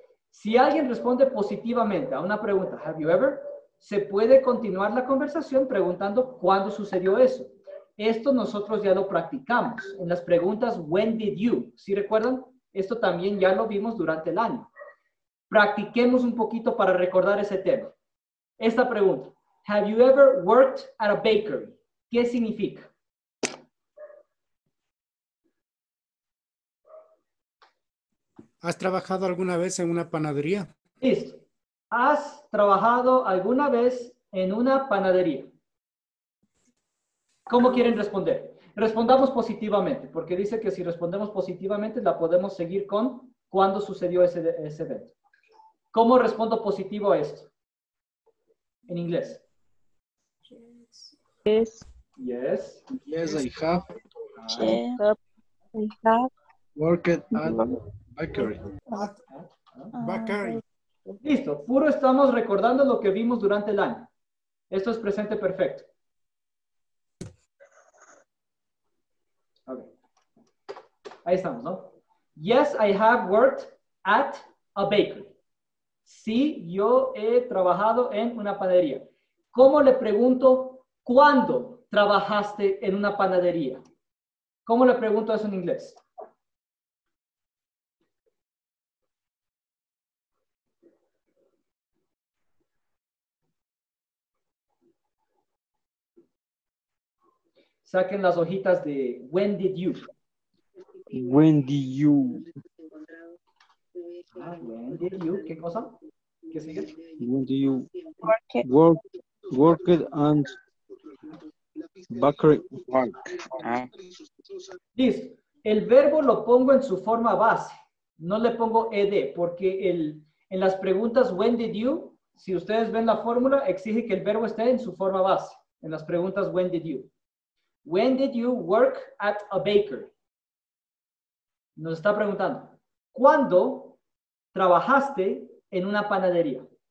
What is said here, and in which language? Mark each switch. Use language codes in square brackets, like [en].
[es] Si alguien responde positivamente a una pregunta, have you ever, se puede continuar la conversación preguntando ¿cuándo sucedió eso? Esto nosotros ya lo practicamos en las preguntas when did you. ¿Sí recuerdan? Esto también ya lo vimos durante el año. Practiquemos un poquito para recordar ese tema. Esta pregunta, [en] have you ever worked at a bakery? [es] ¿Qué significa? ¿Has trabajado alguna vez en una panadería? Listo. ¿Has trabajado alguna vez en una panadería? ¿Cómo quieren responder? Respondamos positivamente, porque dice que si respondemos positivamente la podemos seguir con ¿cuándo sucedió ese evento? ¿Cómo respondo positivo a esto? En inglés. [en] Yes. Yes. Yes, I have Yes. I have worked at bakery. Bakery. [es] Listo. Puro estamos recordando lo que vimos durante el año. Esto es presente perfecto. Okay. Ahí estamos, ¿no? [en] Yes, I have worked at a bakery. [es] Sí, yo he trabajado en una panadería. ¿Cómo le pregunto cuándo trabajaste en una panadería? ¿Cómo le pregunto eso en inglés? Saquen las hojitas de when did you. [en] When did you? When did you, [es] ¿qué cosa? ¿Qué sigue? [en] When do you work. worked and bakery? Work. Ah, [es] Listo. El verbo lo pongo en su forma base. No le pongo ed, porque en las preguntas when did you, si ustedes ven la fórmula, exige que el verbo esté en su forma base. En las preguntas when did you. [en] When did you work at a bakery? [es] Nos está preguntando, ¿cuándo trabajaste en una panadería?